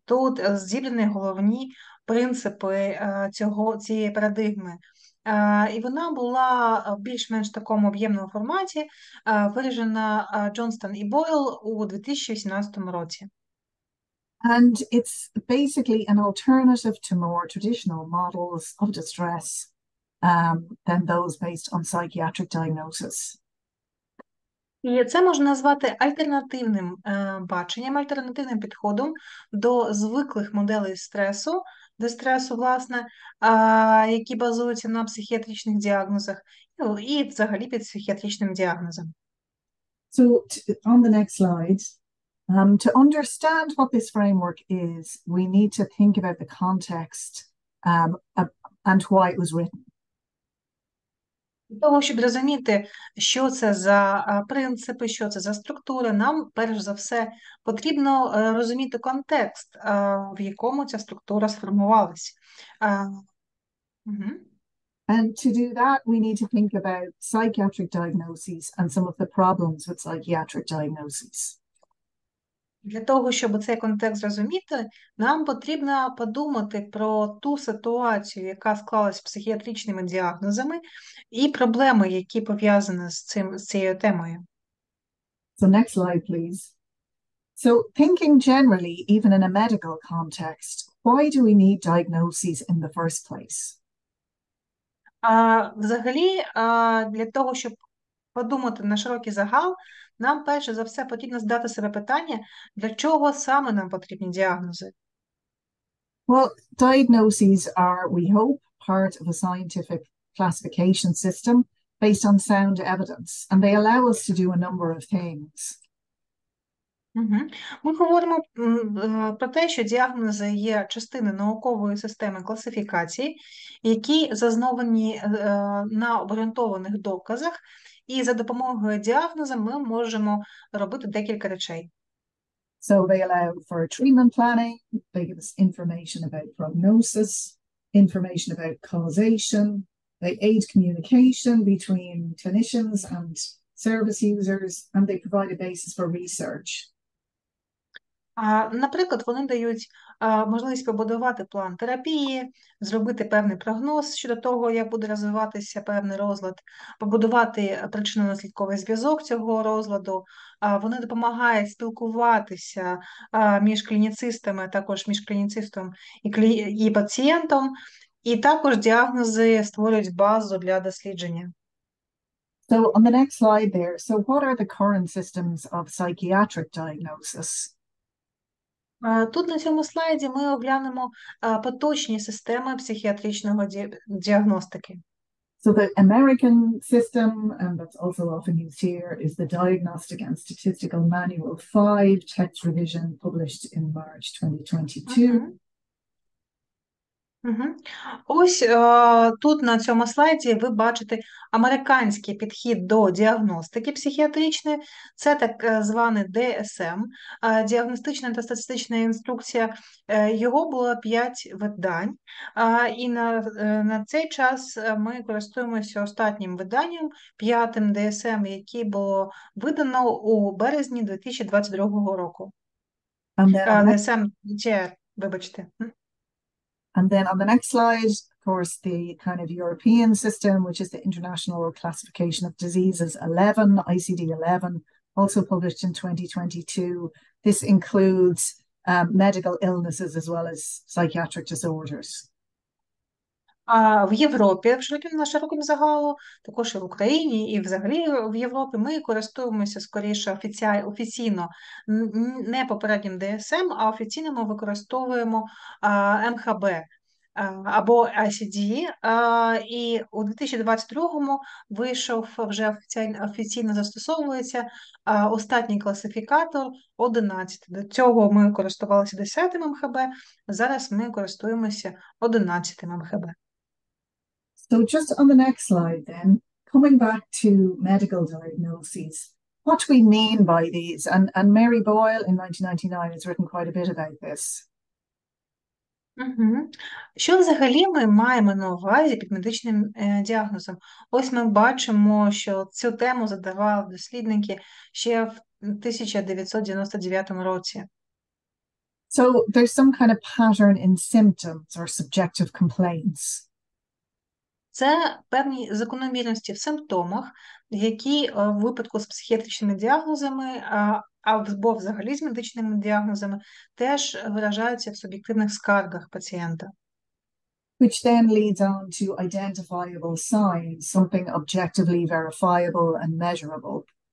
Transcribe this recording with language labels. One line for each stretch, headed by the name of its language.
Ukrainian: Тут зібрані головні принципи цієї парадигми. І вона була в більш-менш такому об'ємному форматі, виражена Джонстон і Бойл у 2018 році.
English: And it's basically an alternative to more traditional models of distress than those based on psychiatric diagnosis.
Ukrainian: І це можна назвати альтернативним баченням, альтернативним підходом до звиклих моделей дистресу, власне, які базуються на психіатричних діагнозах і взагалі під психіатричним діагнозом.
English: So on the next slide, to understand what this framework is, we need to think about the context and why it was written.
Ukrainian: Для того, щоб розуміти, що це за принципи, що це за структури, нам, перш за все, потрібно розуміти контекст, в якому ця структура сформувалась.
English: And to do that, we need to think about psychiatric diagnoses and some of the problems with psychiatric diagnoses.
Ukrainian: Для того, щоб цей контекст зрозуміти, нам потрібно подумати про ту ситуацію, яка склалась з психіатричними діагнозами, і проблеми, які пов'язані з цією темою.
English: So next slide, please. So thinking generally, even in a medical context, why do we need diagnoses in the first place?
Ukrainian: Взагалі, для того, щоб подумати на широкий загал, нам перше за все потрібно задати себе питання, для чого саме нам потрібні діагнози.
English: Well, diagnoses are, we hope, part of a scientific classification system based on sound evidence, and they allow us to do a number of things.
Ukrainian: Ми говоримо про те, що діагнози є частиною наукової системи класифікації, які засновані на обґрунтованих доказах, і за допомогою діагнозу ми можемо робити декілька речей.
English: So they allow for treatment planning, they give us information about prognosis, information about causation, they aid communication between clinicians and service users, and they provide a basis for research.
Ukrainian: Наприклад, вони дають можливість побудувати план терапії, зробити певний прогноз щодо того, як буде розвиватися певний розлад, побудувати причинно-наслідковий зв'язок цього розладу. Вони допомагають спілкуватися між клініцистами, а також між клініцистом і пацієнтом, і також діагнози створюють базу для дослідження.
English: So on the next slide there, so what are the current systems of psychiatric diagnosis?
Ukrainian: Тут на цьому слайді ми оглянемо поточні системи психіатричного діагностики.
English: So the American system, and that's also often used here, is the Diagnostic and Statistical Manual 5, text revision published in March 2022. Мгм.
Ukrainian: Ось тут на цьому слайді ви бачите американський підхід до діагностики психіатричної. Це так званий DSM, діагностична та статистична інструкція. Його було 5 видань, і на цей час ми користуємося останнім виданням, 5-м DSM, який було видано у березні 2022 року.
English: And then on the next,
Ukrainian: DSM, вибачте.
English: and then on the next slide, of course, the kind of European system, which is the International Classification of Diseases 11, ICD 11, also published in 2022. This includes medical illnesses as well as psychiatric disorders.
Ukrainian: А в Європі, на широкому загалу, також і в Україні, і взагалі в Європі ми користуємося скоріше офіційно не попереднім ДСМ, а офіційно ми використовуємо МХБ або ICD. І у 2022-му вийшов вже офіційно застосовується останній класифікатор 11. До цього ми користувалися 10-м МХБ, зараз ми користуємося 11-м МХБ.
English: So just on the next slide then, coming back to medical diagnoses, what do we mean by these? And Mary Boyle in 1999 has written quite a bit about this. Угу.
Ukrainian: Що взагалі ми маємо на увазі під медичним діагнозом? Ось ми бачимо, що цю тему задавали дослідники ще в 1999 році.
English: So there's some kind of pattern in symptoms or subjective complaints.
Ukrainian: Це певні закономірності в симптомах, які в випадку з психіатричними діагнозами або взагалі з медичними діагнозами теж виражаються в суб'єктивних скаргах пацієнта.
English: Which then leads on to identifiable signs, something objectively verifiable and measurable.